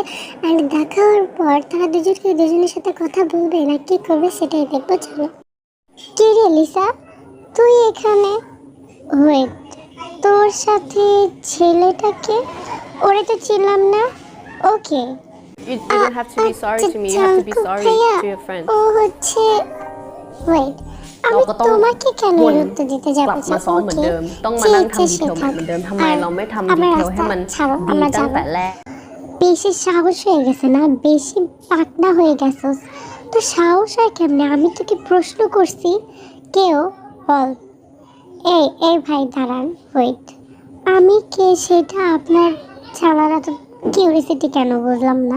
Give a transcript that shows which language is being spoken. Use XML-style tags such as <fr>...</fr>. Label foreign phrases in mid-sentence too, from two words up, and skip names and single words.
<bn>আর দেখা হওয়ার পর তারা দুজনের সাথে কথা বলবে না কি করবে সেটাই দেখবো, চলো। কি রে লিসা, তুই এখানে? ওয়েট, তোর সাথে ছেলেটাকে? ওরে তো চিনলাম না। ওকে,</bn> <en>You don't have to be sorry to me. You have to be sorry to your friends.</en> <bn>ও হচ্ছে, ওয়েট, আমি তোমাকে কেন উত্তর দিতে যাব?</bn> <th>กลับมาซ้อมเหมือนเดิมต้องมานั่งทำดีเทลใหม่เหมือนเดิมทำไมเราไม่ทำดีเทลให้มันดีตั้งแต่แรก</th> <bn>বেশি সাহস হয়ে গেছে না, বেশি পাকনা হয়ে গেছস। তো সাহস হয় কেমনে? আমি তোকে প্রশ্ন করছি, কেউ বল। এই ভাই দাঁড়ান, ওয়েট, আমি কে সেটা আপনার জানার এত কিউরিসিটি কেন বুঝলাম না।</bn>